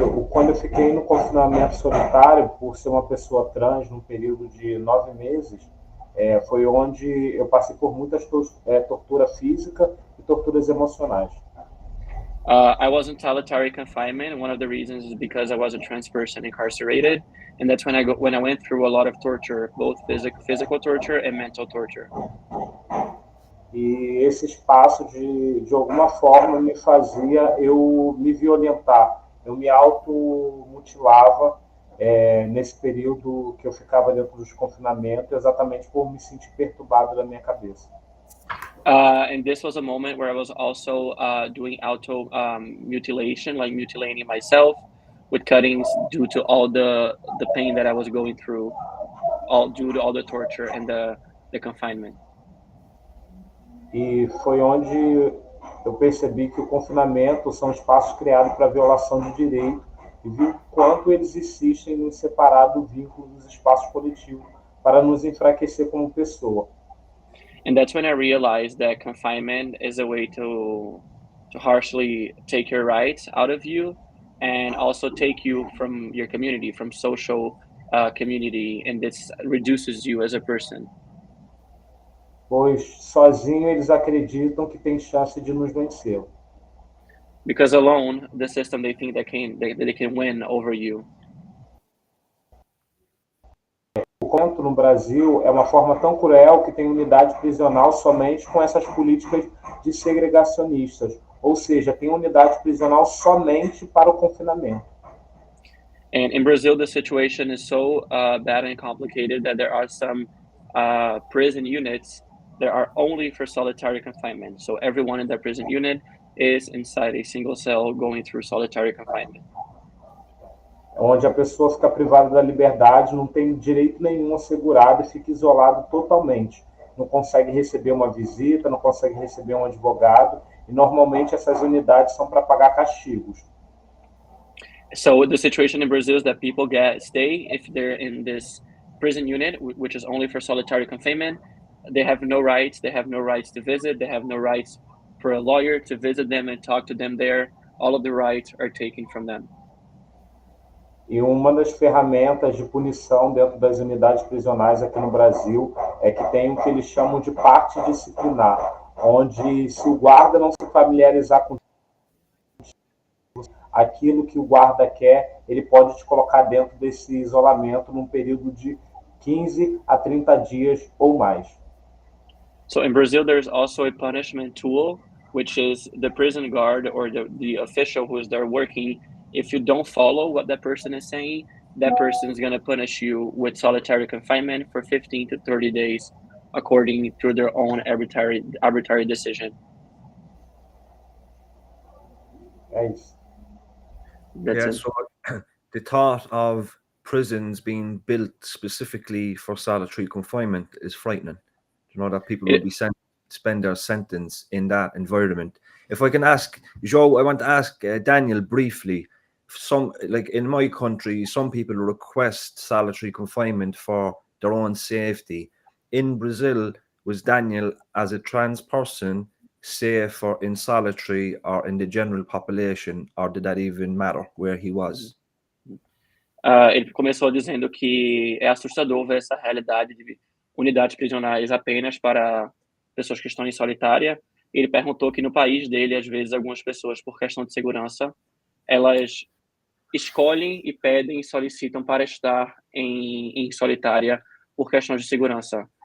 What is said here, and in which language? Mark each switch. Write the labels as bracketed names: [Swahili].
[Portuguese] Quando eu fiquei no confinamento solitário, por ser uma pessoa trans, num período de 9 meses, foi onde eu passei por muitas tortura física e torturas emocionais. [English] I was in solitary confinement, and one of the reasons is because I was a trans person incarcerated, and that's when I went through a lot of torture, both physical torture and mental torture. [Portuguese] E esse espaço, de alguma forma, me fazia eu me violentar. Eu me automutilava nesse período que eu ficava dentro dos confinamentos, exatamente por me sentir perturbado da minha cabeça. [English] And this was a moment where I was also doing auto-mutilation, like mutilating myself with cuttings due to all the pain that I was going through, due to all the torture and the confinement. [Portuguese] E foi onde eu percebi que o confinamento são espaços criados para violação de direito e vi o quanto eles insistem em nos separar do vínculo dos espaços coletivos para nos enfraquecer como pessoa. [English] And that's when I realized that confinement is a way to harshly take your rights out of you and also take you from your community, from social community, and this reduces you as a person. [Portuguese] Pois sozinho eles acreditam que tem chance de nos vencer. [English] because alone the system they think they can win over you. [Portuguese] O conto no Brasil é uma forma tão cruel que tem unidade prisional somente com essas políticas de segregacionistas, ou seja, tem unidade prisional somente para o confinamento. [English] And in Brazil, the situation is so bad and complicated that there are some prison units that are only for solitary confinement. So everyone in that prison unit is inside a single cell going through solitary confinement. [Portuguese] Onde a pessoa fica privada da liberdade, não tem direito nenhum assegurado e fica isolado totalmente. Não consegue receber uma visita, não consegue receber um advogado, e normalmente essas unidades são para pagar castigos. [English] So the situation in Brazil is that people stay if they're in this prison unit, which is only for solitary confinement. They have no rights. They have no rights to visit. They have no rights for a lawyer to visit them and talk to them there. All of the rights are taken from them. [Portuguese] E uma das ferramentas de punição dentro das unidades prisionais aqui no Brasil é que tem o que eles chamam de parte disciplinar, onde se o guarda não se familiarizar com aquilo que o guarda quer, ele pode te colocar dentro desse isolamento num período de 15 a 30 dias ou mais. [English] So in Brazil, there's also a punishment tool, which is the prison guard or the official who is there working. If you don't follow what that person is saying, that person is going to punish you with solitary confinement for 15 to 30 days, according to their own arbitrary decision. [Portuguese] É isso. [English] That's it. So the thought of prisons being built specifically for solitary confinement is frightening. You know, that people will be sent spend their sentence in that environment. If I can ask, Joe, I want to ask Daniel briefly. Some, like in my country, some people request solitary confinement for their own safety. In Brazil, was Daniel, as a trans person, safe or in solitary or in the general population, or did that even matter where he was? [Portuguese] Ele começou dizendo que é assustador ver essa realidade de unidades prisionais apenas para pessoas que estão em solitária. Ele perguntou que no país dele, às vezes, algumas pessoas, por questão de segurança, elas escolhem e pedem e solicitam para estar em solitária por questões de segurança.